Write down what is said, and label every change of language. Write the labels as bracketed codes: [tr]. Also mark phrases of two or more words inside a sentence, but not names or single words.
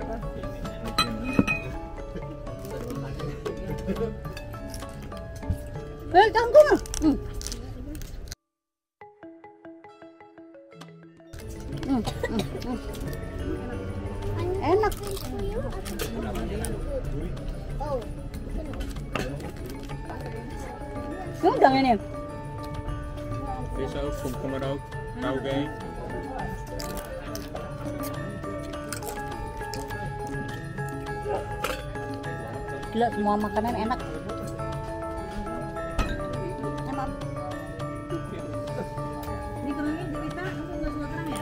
[id] Kangkung. Enak. Udang ini. [nl] Vis ook, komkommer ook, taugé. [id] Gila, semua makanan enak. Ini kerangnya cerita, kamu nggak suka kerang ya?